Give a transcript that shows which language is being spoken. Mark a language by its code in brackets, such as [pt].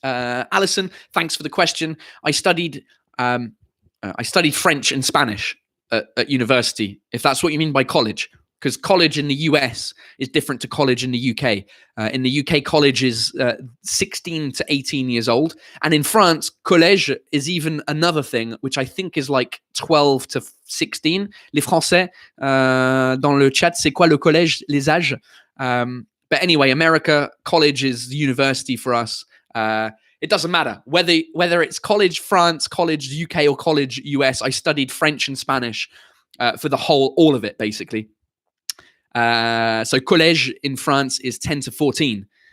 [en] Alison, thanks for the question. I studied French and Spanish at university, if that's what you mean by college. Because college in the US is different to college in the UK. In the UK, college is 16 to 18 years old. And in France, collège is even another thing, which I think is like 12 to 16. [fr] Les Français, dans le chat, c'est quoi le collège, les âges? [en] But anyway, America, college is university for us. It doesn't matter. Whether it's college France, college UK, or college US, I studied French and Spanish for all of it, basically. So collège in France is 10 to 14.